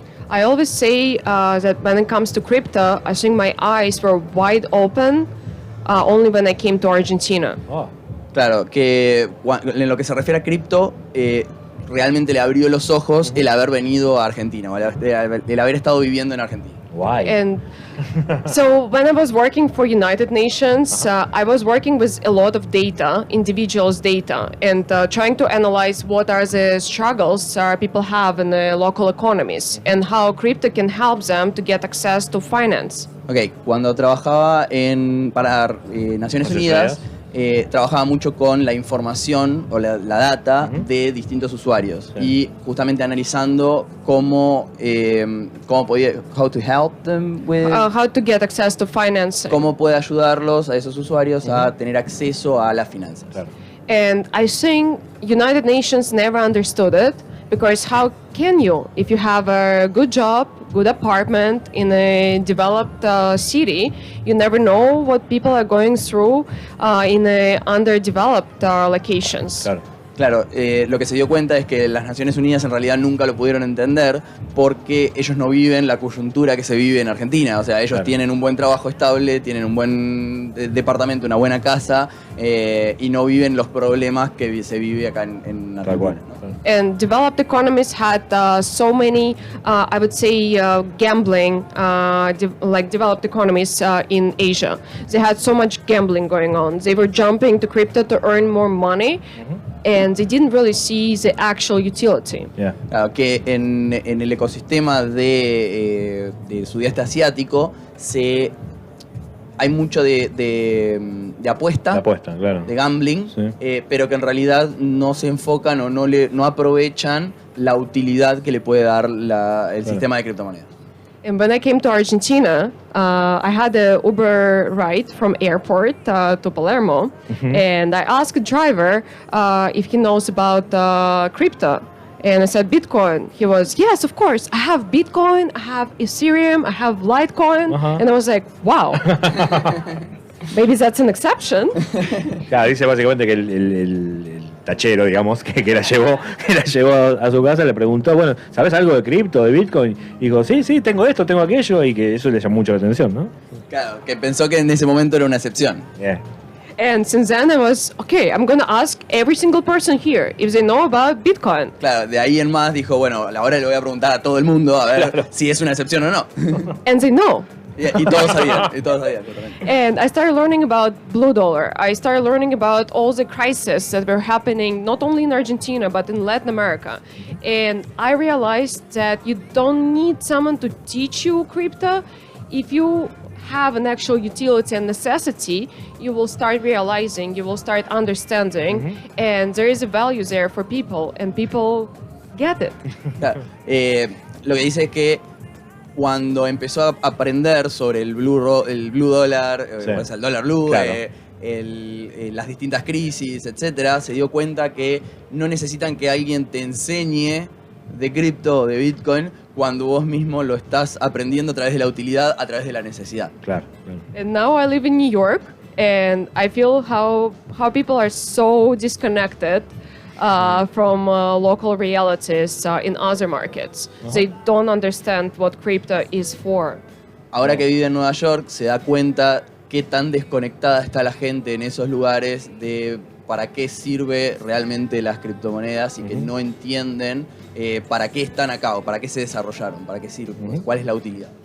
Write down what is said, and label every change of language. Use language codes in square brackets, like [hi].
[en] I always say that when it comes to crypto, I think my eyes were wide open only when I came to Argentina. Oh. [es] Claro, que en lo que se refiere a cripto, realmente le abrió los ojos el haber venido a Argentina, o el haber estado viviendo en Argentina. [en] Why? And so when I was working for United Nations, I was working with a lot of data, individuals' data, and trying to analyze what are the struggles people have in the local economies and how crypto can help them to get access to finance. [es] Ok, cuando trabajaba para Naciones Unidas, trabajaba mucho con la información o la data de distintos usuarios, Sí. y justamente analizando cómo podía, [en] how to help them with, How to get access to finance. [es] cómo puede ayudarlos a esos usuarios a tener acceso a las finanzas. Claro. [en] And I think United Nations never understood it, because how can you, if you have a good job, good apartment in a developed city, you never know what people are going through in underdeveloped locations. [es] Claro. Claro, lo que se dio cuenta es que las Naciones Unidas en realidad nunca lo pudieron entender porque ellos no viven la coyuntura que se vive en Argentina. O sea, ellos Claro. tienen un buen trabajo estable, tienen un buen departamento, una buena casa, y no viven los problemas que se vive acá en Tal Argentina, cual. ¿no? [en] And developed economies had so many, I would say, gambling, like developed economies in Asia. They had so much gambling going on. They were jumping to crypto to earn more money. and they didn't really see the actual utility. Yeah. [es] Claro, que en el ecosistema del sudeste asiático hay mucho de apuesta, La apuesta, claro. de gambling, Sí. pero que en realidad no se enfocan o no aprovechan la utilidad que le puede dar el sistema de criptomonedas. [en] And when I came to Argentina, I had a Uber ride from airport to Palermo, and I asked the driver if he knows about crypto. And I said, Bitcoin. He was, yes, of course. I have Bitcoin, I have Ethereum, I have Litecoin. And I was like, wow. Maybe that's an exception. [es] Claro, dice básicamente que el tachero, digamos, que la llevó a su casa, le preguntó, bueno, ¿sabes algo de cripto, de Bitcoin? Y dijo, sí, tengo esto, tengo aquello, y que eso le llamó mucho la atención, ¿no? Claro, que pensó que en ese momento era una excepción. [en] Yeah. And since then I was, okay, I'm going to ask every single person here if they know about Bitcoin. [es] Claro, de ahí en más dijo, bueno, ahora le voy a preguntar a todo el mundo a ver si es una excepción o no. [en] And they know. [es] Y todos sabían, totalmente. [en] And I started learning about blue dollar. I started learning about all the crises that were happening not only in Argentina but in Latin America. And I realized that you don't need someone to teach you crypto. If you have an actual utility and necessity, you will start realizing, you will start understanding, and there is a value there for people, and people get it. [es] Claro, lo que dice es que cuando empezó a aprender sobre el blue dollar, Sí. el dólar blue, Claro. las distintas crisis, etcétera, se dio cuenta que no necesitan que alguien te enseñe de cripto o de Bitcoin cuando vos mismo lo estás aprendiendo a través de la utilidad, a través de la necesidad. Claro. [en] And now I live in New York, and I feel how people are so disconnected from local realities in other markets. They don't understand what crypto is for. [es] Ahora que vive en Nueva York, se da cuenta qué tan desconectada está la gente en esos lugares de para qué sirve realmente las criptomonedas y que no entienden para qué están acá o para qué se desarrollaron, para qué sirven, cuál es la utilidad.